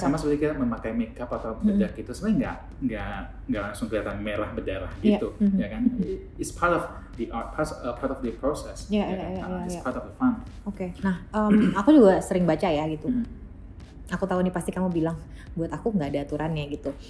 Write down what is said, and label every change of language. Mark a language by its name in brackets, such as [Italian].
[Indonesian] Sama seperti kita memakai makeup atau bedak gitu, sebenarnya nggak langsung kelihatan merah berdarah gitu, ya kan. [English] It's part of the art, part of the process, it's part of the fun. [Indonesian] Nah aku juga sering baca ya gitu. Aku tahu nih pasti kamu bilang buat aku nggak ada aturannya gitu.